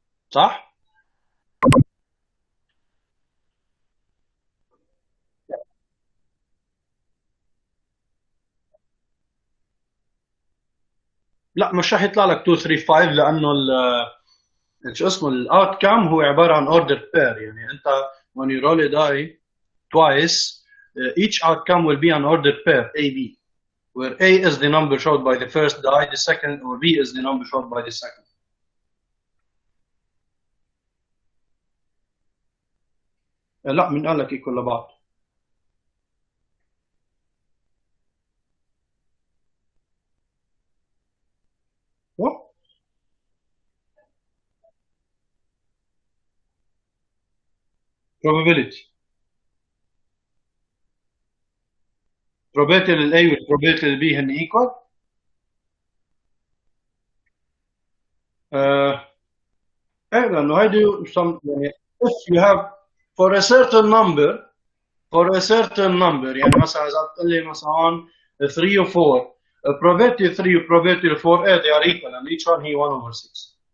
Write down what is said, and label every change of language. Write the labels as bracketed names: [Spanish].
[Arabic] صح؟ لا مش راح يطلع لك 2 3 5 لانه شو اسمه الاوت كام هو عباره عن اوردر بير. [English] يعني انت when you roll a die twice each outcome will be an ordered pair A B, where A is the number showed by the first die, the second, or B is the number showed by the second. [Arabic] لا من قال لك equal لبعض؟ probability للA والprobability للB هن equal. ايه لانه هيدي يعني [English] if you have for a certain number [Arabic] يعني مثلا اذا قلت لي مثلا [English] 3 و 4 probability 3 و probability 4 ايه they are equal and each one هي 1 over 6.